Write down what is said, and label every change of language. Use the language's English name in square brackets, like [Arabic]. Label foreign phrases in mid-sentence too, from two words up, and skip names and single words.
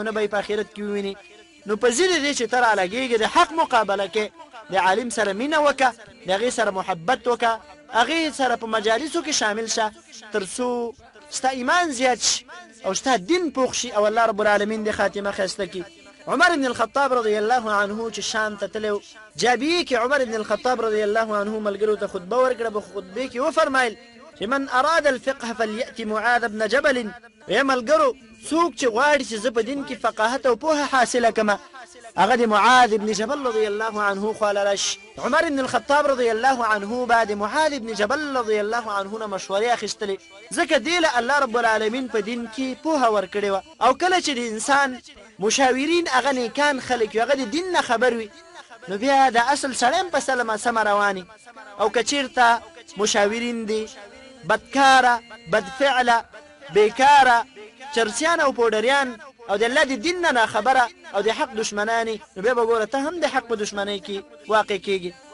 [Pashto] نه به یې په آخرت کې وویني نو په ضد دې چې ته رالګېږې د حق مقابله کې د عالم سره مینه وکړه د هغې سره محبت وکړه هغې سره په مجالسو کې شامل شه تر څو ستا ایمان زیات شي او ستا دین پوخ شي او [Arabic] الله رب العالمین [Pashto] د خاتمه ښایسته کړي عمر بن الخطاب [Arabic] رضی الله عنه [Pashto] چې شام ته تللی جابیې کې عمر بن الخطاب [Arabic] رضی الله عنه [Pashto] ملګرو ته خطبه ورکړه په خطبې کې وفرمایل چې [Arabic] من اراد الفقه فليأتي معاذ بن جبل [Pashto] یا ملګرو څوک چې غواړي چې زه په دین کې فقاهت او پوهه حاصله کړمه هغه د معاذ بن جبل [Arabic] رضی الله عنه [Pashto] خواله راشي عمر بن الخطاب [Arabic] رضی الله عنه [Pashto] بعد معاذ بن جبل [Arabic] رضی الله عنه [Pashto] نه مشورې اخیستلې ځکه دې له [Arabic] الله رب العالمین [Pashto] په دین کې پوهه ورکړې وه او کله چې د انسان مشاورین هغه نیکان خلک وي هغه د دین نه خبر وي نو بیا د اصل سړی هم په سمه رواني او که چېرته مشاورین دي بدکاره بدفعله بیکاره چرسیان او پوډریان او د الله د دین نه ناخبره او د حق دشمنانی نو بیا به ګوره ته هم د حق په دشمنۍ کې واقع کېږي